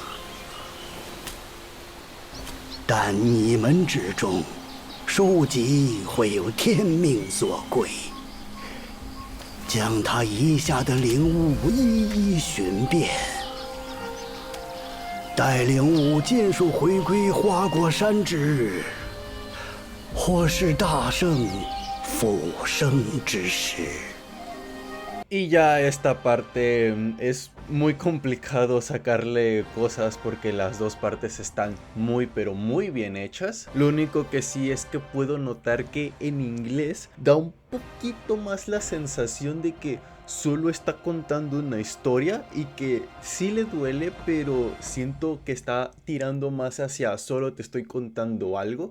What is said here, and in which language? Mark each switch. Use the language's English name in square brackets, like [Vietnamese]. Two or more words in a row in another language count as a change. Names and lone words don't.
[Chinese] 但你们之中，书籍会有天命所归，将他遗下的领悟一一寻遍，待领悟尽数回归花果山之日，或是大圣复生之时。 [Spanish] Y ya esta parte es muy complicado sacarle cosas porque las dos partes están muy pero muy bien hechas. Lo único que sí es que puedo notar que en inglés da un poquito más la sensación de que solo está contando una historia y que sí le duele, pero siento que está tirando más hacia solo te estoy contando algo.